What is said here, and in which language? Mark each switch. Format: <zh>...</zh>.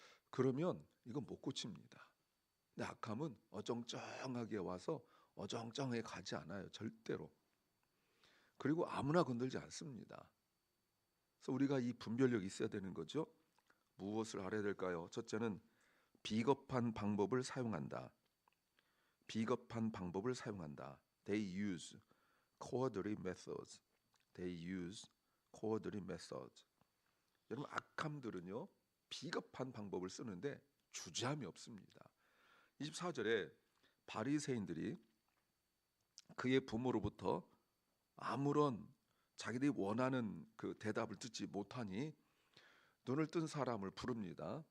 <ko>그러면 이건 못 고칩니다. 근데 악함은 어정쩡하게 와서 어정쩡하게 가지 않아요. 절대로. 그리고 아무나 건들지 않습니다. 그래서 우리가 이 분별력이 있어야 되는 거죠. 무엇을 알아야 될까요? 첫째는 비겁한 방법을 사용한다. 비겁한 방법을 사용한다.</ko> <en>They use cowardly methods. They use cowardly methods.</en> <ko>여러분 악함들은요 비겁한 방법을 쓰는데 주저함이 없습니다. 24절에 바리새인들이 그의 부모로부터 아무런 자기들이 원하는 그 대답을 듣지 못하니 눈을 뜬 사람을 부릅니다.</ko>